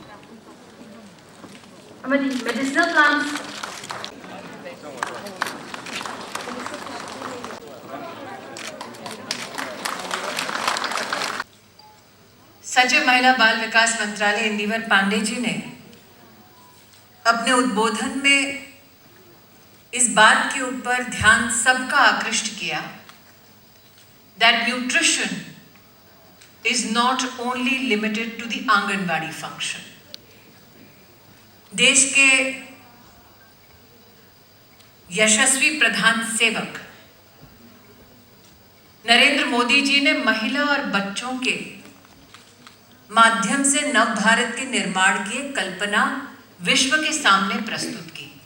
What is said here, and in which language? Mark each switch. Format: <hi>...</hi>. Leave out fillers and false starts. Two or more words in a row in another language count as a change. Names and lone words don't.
<en>Amadi medicinal plants.</en> <hi>सचिव महिला बाल विकास मंत्रालय इंदिवर पांडे जी ने अपने उद्बोधन में इस बात के ऊपर ध्यान सबका आकृष्ट किया</hi> <en>that nutrition is not only limited to the</en> <hi>आंगनबाड़ी function. देश के यशस्वी प्रधान सेवक नरेंद्र मोदी जी ने महिला और बच्चों के माध्यम से नव भारत के निर्माण की कल्पना विश्व के सामने प्रस्तुत की।</hi>